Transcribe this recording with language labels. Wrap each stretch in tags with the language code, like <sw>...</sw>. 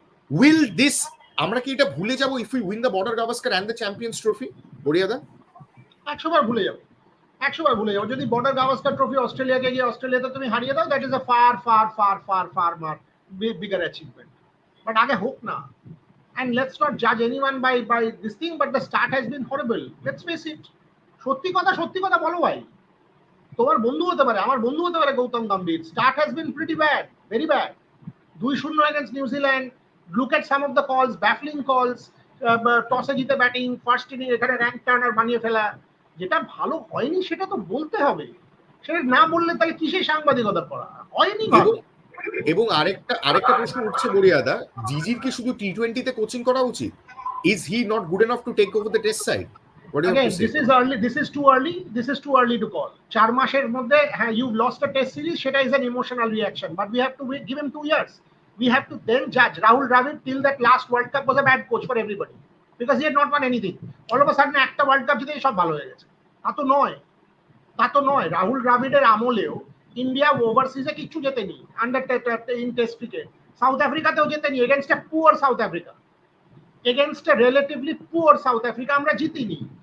<en>will this,</en> <bn>আমরা কি এটা ভুলে যাবো</bn> <en>If we win the Border Gavaskar and the Champions Trophy?</en> <bn>বড়িয়াদা 100 বার ভুলে যাবো, 100 বার ভুলে যাবো। যদি বর্ডার গাভাস্কার ট্রফি অস্ট্রেলিয়াকে গিয়ে অস্ট্রেলিয়াতে তুমি হারিয়ে দাও,</bn> <en>That is a far far far far far more bigger achievement.</en> <bn>বাট আগে হোক না।</bn> <en>And let's not judge anyone by this thing, but the start has been horrible. Let's face it.</en> <bn>সত্যি কথা বলো ভাই। তোমার বন্ধু হতে পারে, আমার বন্ধু হতে পারে Gautam Gambhir.</bn> <en>Start has been pretty bad, very bad. 2-0 against New Zealand. Look at some of the calls, baffling calls.</en> <bn>টসে জিতে ব্যাটিং, ফার্স্ট ইনিং এখানে র্যাঙ্ক টার্নার বানিয়ে ফেলা। যেটা ভালো হয়নি সেটা তো বলতে হবে। সেটা না বললে তাহলে কিসের সাংবাদিকতা করা? হয়নি ভালো। এবং আরেকটা প্রশ্ন উঠছে বড়িয়াদা, জিজির কি শুধু টি-20তে কোচিং করা উচিত?</bn> <en>Is he not good enough to take over the Test side? Again, this is early. This is too early. This is too early to call.</en> <bn>4 মাসের মধ্যে, হ্যাঁ,</bn> <en>you've lost a test series. সেটা is an emotional reaction. But we have to give him 2 years. We have to then judge. Rahul Dravid till that last World Cup was a bad coach for everybody because he had not won anything. All of a sudden</en> <bn>একটা world cup জিতে সব ভালো হয়ে গেছে। তা তো নয়। রাহুল দ্রাবিড়ের আমলেও ইন্ডিয়া ওভারসিজে কিচ্ছু জেতেনি, under in test cricket. South আফ্রিকাতেও জেতেনি,</bn> <en>Against a poor South Africa.</en> <bn>Against a relatively poor south Africa আমরা জিতিনি।</bn>